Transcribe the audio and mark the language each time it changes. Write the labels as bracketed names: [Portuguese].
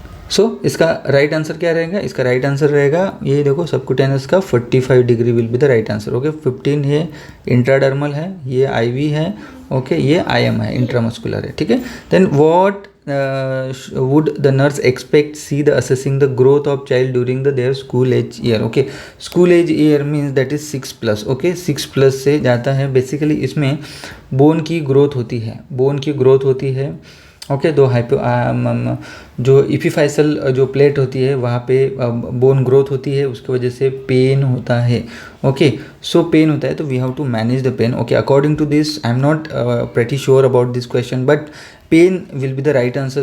[Hindi] सो इसका right answer क्या रहेगा? इसका राइट आंसर रहेगा ये देखो [English] Subcutaneous का 45 degree will be the right answer. [Hindi] Okay, 15 ये इंट्राडर्मल है, ये आईवी है. ओके, ये आईएम है, इंट्रामस्कुलर है. [English] ठीक है, then what would the nurse expect see the assessing the growth of child during their school age year. Okay, school age year means that is 6+. [Hindi] Okay, 6+ से जाता है. बेसिकली इसमें बोन की ग्रोथ होती है. ओके, दो जो इपिफाइसल जो प्लेट होती है वहाँ पे बोन ग्रोथ होती है, उसकी वजह से पेन होता है. [English] okay, [Hindi] सो पेन होता है तो [English] We have to manage the pain. Okay, according to this I am not pretty sure about this question, but pain will be the right answer.